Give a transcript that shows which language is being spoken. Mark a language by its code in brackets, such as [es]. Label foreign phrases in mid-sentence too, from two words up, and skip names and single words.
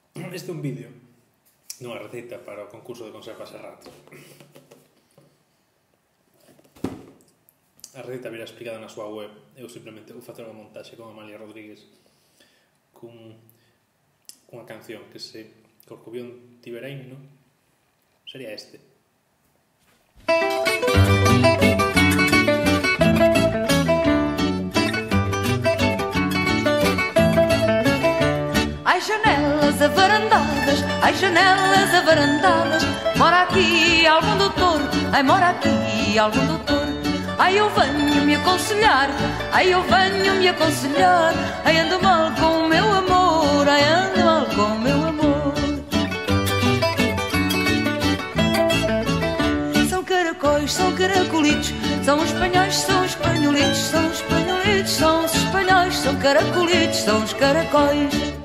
[gl] Este é un vídeo dunha receita para o concurso de conserva Serrat. A receita virá explicada na súa web. Eu simplemente vou facer unha montaxe con Amalia Rodríguez cunha canción que se Corcubión tivera himno sería este. [pt] Ai janelas avarandadas, ai janelas avarandadas, mora aqui algum doutor, ai mora aqui algum doutor. Ai eu venho me aconselhar, ai eu venho me aconselhar, ai ando mal com o meu amor, ai ando mal com o meu amor. São caracóis, são caracolitos, são espanhóis, são espanholitos, são espanholitos, são os espanhóis, são caracolitos, são os caracóis.